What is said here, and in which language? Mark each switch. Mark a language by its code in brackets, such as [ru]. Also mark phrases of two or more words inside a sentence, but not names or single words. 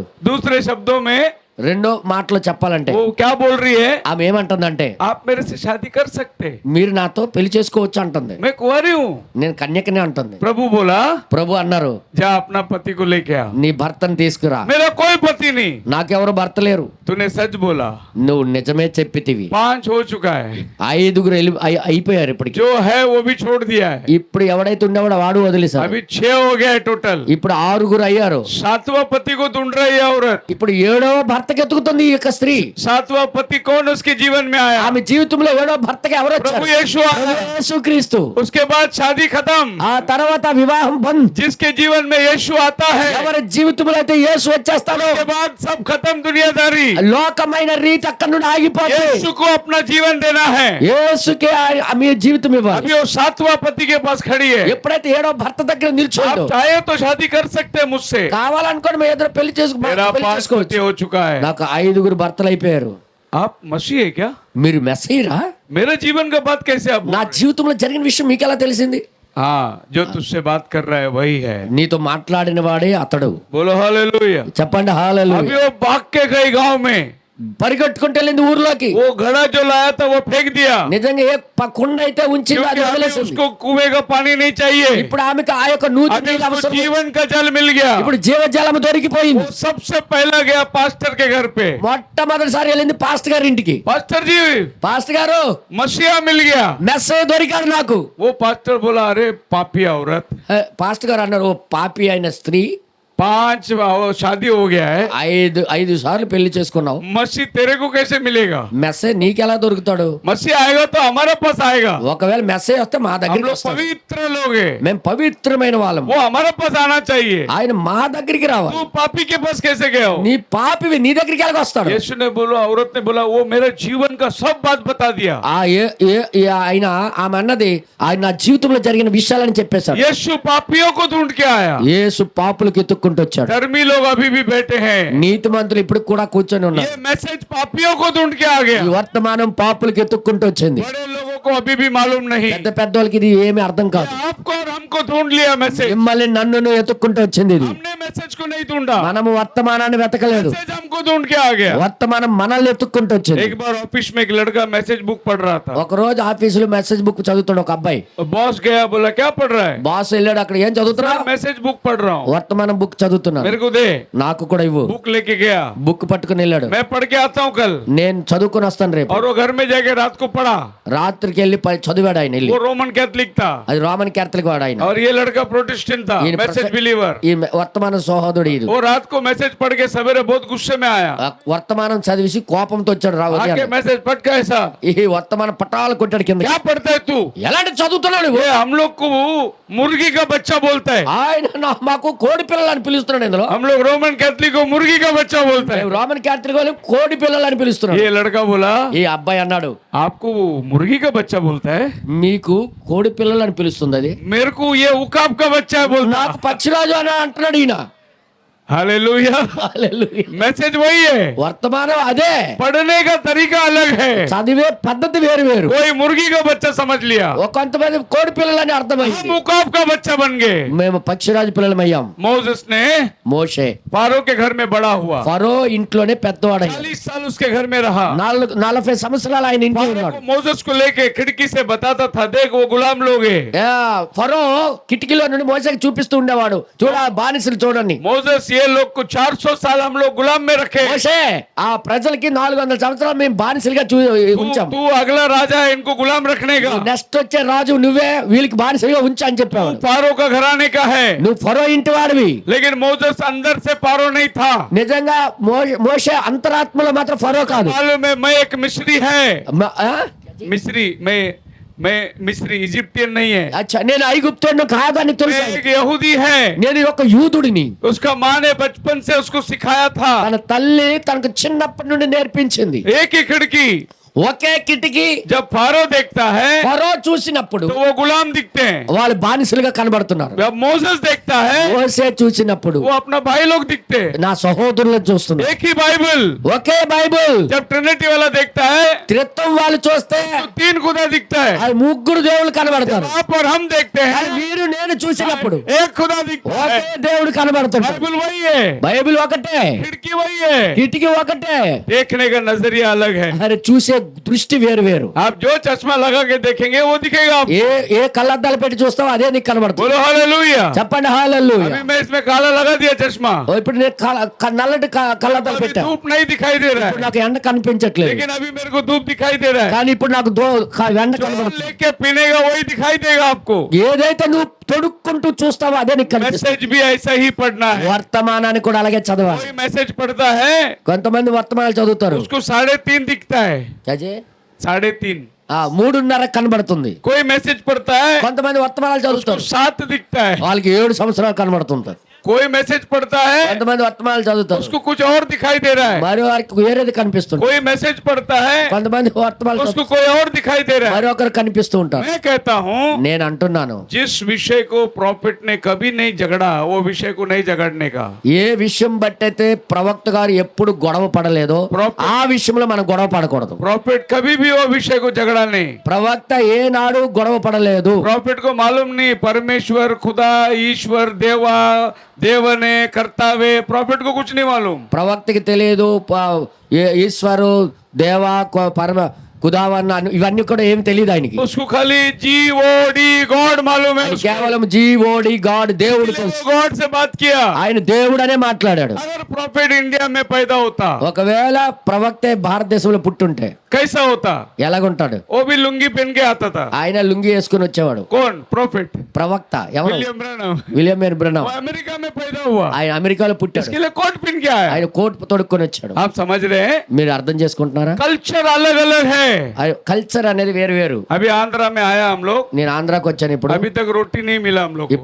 [hi] दूसरे शब्दों में [te] రెండో మాటలో చెప్పాలంటే [hi] वो क्या बोल रही है, [te] ఆమె ఏమంటుందంటే, [hi] आप मेरे से शादी कर सकते, [te] మీరు నాతో పెళ్లి చేసుకోవచ్చు అంటుంది. [hi] मैं कुंवारी हूँ। [te] నేను కన్యకనే అంటుంది. [hi] प्रभु बोला, [te] ప్రభు అన్నారు, [hi] जा अपना पति को लेके आ। [te] నీ భర్తను తీసుకురా. [hi] मेरा कोई पति नहीं। [te] నాకెవరు భర్త లేరు. [hi] तूने सच बोला। [te] నువ్వు నిజమే చెప్పితివి. [hi] 5 हो चुका है, [te] ఐదుగురు అయిపోయారు ఇప్పటికి. [hi] जो है वो भी छोड़ दिया है, [te] ఇప్పుడు ఎవడైతే ఉండేవాడో వాడు వదిలేశారు. [hi] अभी 6 हो गया है टोटल। [te] ఇప్పుడు ఆరుగురు అయ్యారు. [hi] 7वां पति को ढूंढ रही है औरत। [te] ఇప్పుడు ఏడవ భర్తకి ఎత్తుకుతుంది ఈ యొక్క స్త్రీ. [hi] 7वां पति कौन उसके जीवन में आया, [te] ఆమె జీవితంలో ఏడవ భర్తకి ఎవరు వచ్చారు? [hi] प्रभु यीशु आया। [te] యేసుక్రీస్తు. [hi] उसके बाद शादी खत्म, [te] ఆ తర్వాత వివాహం బంద్. [hi] जिसके जीवन में यीशु आता है, [te] ఎవరి జీవితంలో అయితే యేసు వచ్చేస్తాడో [hi] उसके बाद सब खत्म दुनियादारी। [te] లోకమైన రీతి అక్కడ నుండి ఆగిపోతుంది. [hi] यीशु को अपना जीवन देना है। [te] యేసుకే మీ జీవితం ఇవ్వాలి. [hi] अभी वो 7वां पति के पास खड़ी है। [te] ఎప్పుడైతే ఏడో భర్త దగ్గర నిల్చోందో, [hi] आप चाहे तो शादी कर सकते हैं मुझसे, [te] కావాలనుకోని మీ ఎదురు పెళ్లి [hi] मेरा 5 [te] చేసుకోవచ్చు. [hi] पति हो चुका है। [te] నాకు ఐదుగురు భర్తలు అయిపోయారు. [hi] आप मसीह है क्या, [te] మీరు మెస్సీరా? [hi] मेरे जीवन का बात कैसे आप [te] నా జీవితంలో జరిగిన విషయం మీకు ఎలా తెలిసింది? [hi] हाँ, जो तुझसे बात कर रहा है वही है। [te] నీతో మాట్లాడిన వాడే అతడు. [hi] बोलो हालेलुया। [te] చెప్పండి హల్లెలూయా. [hi] अभी वो भाग के गई गांव में, [te] పరిగెట్టుకుంటూ వెళ్ళింది ఊర్లోకి. [hi] वो घड़ा जो लाया था वो फेंक दिया, [te] నిజంగా ఏ కుండ అయితే ఉంచిందో [hi] क्योंकि [te] అది [hi] अभी [te] వదిలేసింది. [hi] उसको कुएं का पानी नहीं चाहिए, [te] ఇప్పుడు ఆమెకు ఆ యొక్క నూతి [hi] अभी [te] నీళ్ళు [hi] उसको [te] అవసరం. [hi] जीवन का जल मिल गया। [te] ఇప్పుడు జీవజలం దొరికిపోయింది. [hi] वो सबसे पहला गया पास्टर के घर पे, [te] మొట్టమొదటిసారి వెళ్ళింది పాస్టర్ గారి ఇంటికి. [hi] पास्टर जी [te] పాస్టర్ గారు, [hi] मसीहा मिल गया। [te] మెస్సే దొరికాడు నాకు. [hi] वो पास्टर बोला, अरे पापी औरत, [te] పాస్టర్ గారు అన్నారు, ఓ పాపి అయిన స్త్రీ, [hi] 5 शादी हो गया है, [te] ఐదు సార్లు పెళ్లి చేసుకున్నావు. [hi] मसीह तेरे को कैसे मिलेगा। [te] మెస్సే నీకెలా దొరుకుతాడు? [hi] मसीह आएगा तो हमारे पास आएगा, [te] ఒకవేళ మెస్సే వస్తే మా [hi] हम [te] దగ్గరికి [hi] लोग [te] వస్తాడు. [hi] पवित्र लोग हैं, [te] మేము పవిత్రమైన వాళ్ళం. [hi] वो हमारे पास आना चाहिए। [te] ఆయన మా దగ్గరికి రావాలి. [hi] तू पापी के पास कैसे गया हो। [te] నీ పాపివి నీ దగ్గరికి ఎలాగ వస్తాడు? [hi] यीशु ने बोला, औरत ने बोला, वो मेरे जीवन का सब बात बता दिया। [te] ఆయన ఆమె అన్నది ఆయన నా జీవితంలో జరిగిన విషయాలని చెప్పేశాడు. [hi] यीशु पापियों को ढूंढ के आया, [te] యేసు పాపులకు ఎత్తుక్కుంటూ వెతుక్కుంటూ వచ్చాడు. [hi] धर्मी लोग अभी भी बैठे हैं। [te] నీతి మంతులు ఇప్పుడు కూడా కూర్చొని ఉన్నారు. [hi] ये मैसेज पापियों को ढूंढ के आ गया। [te] ఈ వర్తమానం పాపులకి ఎత్తుక్కుంటూ వచ్చింది. [hi] बड़े लोगों को अभी भी मालूम नहीं। [te] పెద్ద పెద్దోళ్ళకి ఇది ఏమీ అర్థం కాదు. [hi] आपको और हमको ढूंढ लिया मैसेज। [te] మిమ్మల్ని నన్నును ఎత్తుక్కుంటూ వచ్చింది ఇది. [hi] हमने मैसेज को नहीं ढूंढा, [te] మనము వర్తమానాన్ని వెతకలేదు, [hi] मैसेज हमको ढूंढ के आ गया। [te] వర్తమానం మనల్ని ఎత్తుక్కుంటూ వచ్చింది. [hi] एक बार ऑफिस में एक लड़का [en] message book [hi] पढ़ रहा था। [te] ఒక రోజు ఆఫీసులో [en] message book [te] చదువుతాడు ఒక అబ్బాయి. [hi] बॉस गया, बोला क्या पढ़ रहा है? [te] బాస్ వెళ్ళాడు, అక్కడ ఏం చదువుతున్నా? [en] message book [hi] पढ़ रहा हूँ। [te] వర్తమానం బుక్ చదువుతున్నాను, [hi] मेरे को दे। [te] నాకు కూడా ఇవ్వు. [hi] बुक लेके गया, [te] బుక్ పట్టుకుని వెళ్ళాడు. [hi] मैं पढ़ के आता हूँ कल। [te] నేను చదువుకుని వస్తాను రేపు. [hi] और वो घर में जाके रात को पढ़ा। [te] రాత్రికి వెళ్ళి చదివాడు ఆయన వెళ్ళి. [hi] वो रोमन कैथलिक था [te] అది రోమన్ క్యాథలిక్ వాడు ఆయన. [hi] और ये लड़का प्रोटेस्टेंट था, ये [en] message believer. [te] ఈ వర్తమాన సహోదరుడు ఇది. [hi] वो रात को मैसेज पढ़ के सवेरे बहुत गुस्से में आया। [te] వర్తమానం చదివేసి కోపంతో వచ్చాడు రావచ్చు. [hi] आके मैसेज पढ़ के ऐसा, [te] ఈ వర్తమానం పటాలు కొట్టాడు కింద. [hi] क्या पढ़ता है तू? [te] ఎలాంటి చదువుతున్నాడు? [hi] ये हम लोग को मुर्गी का बच्चा बोलता है। [te] ఆయన మాకు కోడి పిల్లలు అని పిలుస్తున్నాడు. ఇందులో [hi] हम लोग रोमन कैथलिक को मुर्गी का बच्चा बोलता है। [te] రోమన్ క్యాథలిక్ వాళ్ళు కోడి పిల్లలు అని పిలుస్తున్నాడు. [hi] ये लड़का बोला, [te] ఈ అబ్బాయి అన్నాడు, [hi] आपको मुर्गी का बच्चा बोलता है, [te] మీకు కోడి పిల్లలు అని పిలుస్తుంది అది, [hi] मेरे को ये उकाब का बच्चा है बोलता। [te] నాకు పచ్చిరాజు అని అంటున్నాడు ఈయన. [hi] हालेलुया। [te] హల్లెలూయా. [hi] मैसेज वही है, [te] వర్తమానం అదే, [hi] पढ़ने का तरीका अलग है। [te] చదివే పద్ధతి వేరు వేరు. [hi] कोई मुर्गी का बच्चा समझ लिया, [te] ఒక కొంతమంది కోడి పిల్లలని అర్థమైంది. [hi] हम उकाब का बच्चा बन गए। [te] మేము పక్షిరాజు పిల్లలం అయ్యాం. [hi] मोसेस ने [te] మోషే [hi] फारो के घर में बड़ा हुआ, [te] ఫరో ఇంట్లోనే పెద్దవాడయ్యాడు. [hi] 40 साल उसके घर में रहा। [te] 40 సంవత్సరాలు ఆయన ఇంట్లో [hi] फारो [te] ఉన్నాడు. [hi] को मोसेस को लेके खिड़की से बताता था, देख वो गुलाम लोग हैं। [te] ఫరో కిటికీలో నుండి మోసేకి చూపిస్తూ ఉండేవాడు, చూడ బానిసలు చూడండి. [hi] मोसेस ये लोग को 400 साल हम लोग गुलाम में रखे। [te] మోషే ఆ ప్రజలకి 400 సంవత్సరాలు మేము బానిసలుగా ఉంచాం. [hi] तू अगला राजा है, इनको गुलाम रखने का। [te] నెక్స్ట్ వచ్చే రాజు నువ్వే, వీళ్ళకి బానిసలుగా ఉంచా అని చెప్పావు. [hi] फारो का घराने का है, [te] నువ్వు ఫరో ఇంటి వాడివి. [hi] लेकिन मोसेस अंदर से फारो नहीं था। [te] నిజంగా మోషే అంతరాత్మలో మాత్రం ఫరో కాదు. [hi] मालूम है, मैं एक मिस्री है, ఆ? मिस्री, मैं मिस्री, इजिप्टियन नहीं है। అచ్చా, [te] నేను ఐగుప్తుడిని కాదని తెలుసు. [hi] मैं एक यहूदी है। [te] నేను ఒక యూదుడిని. [hi] उसका माँ ने बचपन से उसको सिखाया था। [te] తన తల్లి తనకు చిన్నప్పటి నుండి నేర్పించింది. [hi] एक ही खिड़की, [te] ఒకే కిటికీ. [hi] जब फारो देखता है [te] ఫరో చూసినప్పుడు [hi] तो वो गुलाम दिखते हैं। [te] వాళ్ళు బానిసలుగా కనబడుతున్నారు. [hi] जब मोसेस देखता है [te] మోసే చూసినప్పుడు [hi] वो अपना भाई लोग दिखते हैं। [te] నా సహోదరులను చూస్తున్నారు. [hi] एक ही बाइबल। [te] ఒకే బైబిల్. [hi] जब ट्रिनिटी वाला देखता है [te] త్రిత్వం వాళ్ళు చూస్తే [hi] तो 3 खुदा दिखता है। [te] అది ముగ్గురు దేవుళ్ళు కనబడతారు. [hi] आप और हम देखते हैं [te] అది మీరు నేను చూసినప్పుడు [hi] एक खुदा दिखता [te] ఒకే [hi] है। [te] దేవుడు కనబడుతుంటాడు. [hi] बाइबल वही है, [te] బైబిల్ ఒకటే, [hi] खिड़की वही है, [te] కిటికీ ఒకటే, [hi] देखने का नजरिया अलग है। [te] మరి చూసే దృష్టి వేరు వేరు. [hi] आप जो चश्मा लगा के देखेंगे वो दिखेगा आपको। [te] ఏ కళ్ళద్దాలు పెట్టి చూస్తావో అదే నీకు కనబడుతుంది. [hi] बोलो हालेलुया। [te] చెప్పండి హల్లెలూయా. [hi] अभी मैं इसमें काला लगा दिया चश्मा, [te] ఇప్పుడు నేను నల్లటి కళ్ళద్దాలు [hi] अभी [te] పెట్టా. [hi] धूप नहीं दिखाई दे रहा [te] ఇప్పుడు [hi] है, [te] నాకు ఎండ కనిపించట్లేదు, [hi] लेकिन अभी मेरे को धूप दिखाई दे रहा है। [te] కానీ ఇప్పుడు నాకు ఎండ [hi] जो [te] కనబడుతుంది. [hi] लेके पीने का वही दिखाई देगा आपको। [te] ఏదైతే నువ్వు తొడుక్కుంటూ చూస్తావో అదే నీకు కనిపిస్తుంది. [hi] मैसेज भी ऐसा ही पढ़ना है। [te] వర్తమానాన్ని కూడా అలాగే చదవాలి. [hi] कोई मैसेज पढ़ता है [te] కొంతమంది వర్తమానాలు చదువుతారు, [hi] उसको 3.5 दिखता है, [te] అజయ్ [hi] 3.5। [te] 3:30 కనబడుతుంది. [hi] कोई मैसेज पढ़ता है [te] కొంతమంది వర్తమానాలు [hi] उसको [te] చదువుతారు, [hi] 7 दिखता है। [te] వాళ్ళకి 7 సంవత్సరాలు కనబడుతుంటారు. [hi] कोई मैसेज पढ़ता है [te] కొంతమంది వర్తమానాలు చదువుతారు, [hi] उसको कुछ और दिखाई दे रहा है। [te] మరి వారికి వేరేది కనిపిస్తుంది. [hi] कोई मैसेज पढ़ता है [te] కొంతమంది వర్తమానాలు [hi] उसको [te] చదువుతారు, [hi] कोई और दिखाई दे रहा है। [te] మరి ఒకరు కనిపిస్తూ ఉంటారు. [hi] मैं कहता हूँ [te] నేను అంటున్నాను, [hi] जिस विषय को प्रॉफिट ने कभी नहीं झगड़ा, वो विषय को नहीं झगड़ने का। [te] ఏ విషయం బట్టయితే ప్రవక్త గారు ఎప్పుడు గొడవ పడలేదో ఆ విషయంలో మనం గొడవ పడకూడదు. [hi] प्रॉफिट कभी भी वो विषय को झगड़ा नहीं। [te] ప్రవక్త ఏనాడు గొడవ పడలేదు. [hi] प्रॉफिट को मालूम नहीं परमेश्वर खुदा ईश्वर देवा देवने कर्तावे, प्रॉफिट को कुछ नहीं मालूम। [te] ప్రవక్తకి తెలియదు ఈశ్వరు దేవా పరమ కుదావన్న ఇవన్నీ కూడా ఏమి తెలియదు ఆయనకి. [hi] उसको खाली [en] GOD God [hi] मालूम है। उसको [te] కేవలం [en] G O D God [te] దేవుడు తెలుసు. [hi] गॉड से बात किया। [te] ఆయన దేవుడు అనే మాట్లాడాడు. [hi] अगर प्रॉफिट इंडिया में पैदा होता [te] ఒకవేళ ప్రవక్తే భారతదేశంలో పుట్టుంటే [hi] कैसा होता? [te] ఎలాగుంటాడు? [hi] वो भी लुंगी पहन के आता था। [te] ఆయన లుంగి వేసుకుని వచ్చేవాడు. [hi] कौन? प्रॉफिट [te] ప్రవక్త ఎవరు? [hi] विलियम ब्रैनम। [te] విలియం ఎన్ బ్రనమ్. [hi] वो अमेरिका में पैदा हुआ, [te] ఆయన అమెరికాలో పుట్టాడు. [hi] इसके लिए कोट पहन के आया। [te] ఆయన కోట్ తొడుక్కొని వచ్చాడు. [hi] आप समझ रहे हैं? [te] మీరు అర్థం చేసుకుంటున్నారా? [hi] कल्चर अलग अलग है। [te] కల్చర్ అనేది వేరు వేరు. [hi] अभी आंध्रा में आया हम लोग, [te] నేను ఆంధ్రాకి వచ్చాను ఇప్పుడు [hi] अभी तक रोटी नहीं मिला हम लोग को।